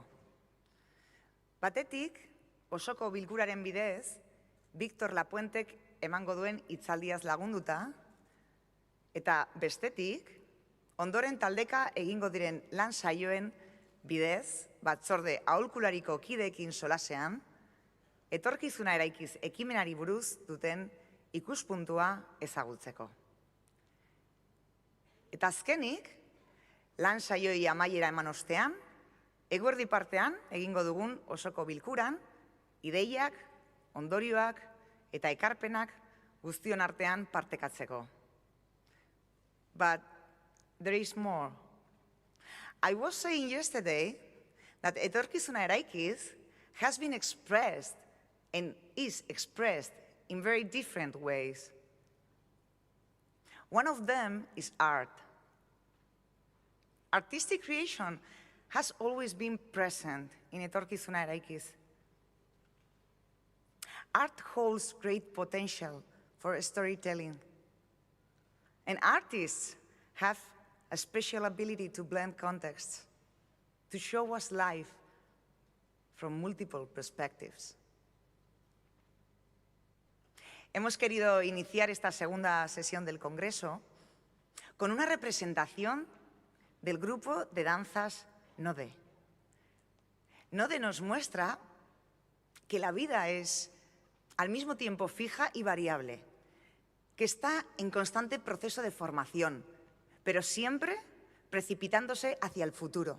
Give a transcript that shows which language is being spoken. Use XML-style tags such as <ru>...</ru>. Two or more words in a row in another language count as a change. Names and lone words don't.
<eu>Batetik, osoko bilkuraren bidez, Victor Lapuentek emango duen hitzaldiaz lagunduta, eta bestetik, ondoren taldeka egingo diren lan saioen bidez, batzorde aholkulariko kideekin solasean, Etorkizuna Eraikiz ekimenari buruz duten ikuspuntua ezagutzeko. Eta azkenik, lan saioi amaiera eman ostean, eguerdi partean egingo dugun osoko bilkuran, ideiak, ondorioak eta ekarpenak guztion artean partekatzeko.</eu> <en>But there is more. I was saying yesterday that Etorkizuna Eraikiz has been expressed and is expressed in very different ways. One of them is art. Artistic creation has always been present in Etorkizuna Eraikiz. Art holds great potential for storytelling. And artists have a special ability to blend contexts, to show us life from multiple perspectives.</en> <es>Hemos querido iniciar esta segunda sesión del Congreso con una representación del grupo de danzas Node. Node nos muestra que la vida es al mismo tiempo fija y variable, que está en constante proceso de formación, pero siempre precipitándose hacia el futuro.</es>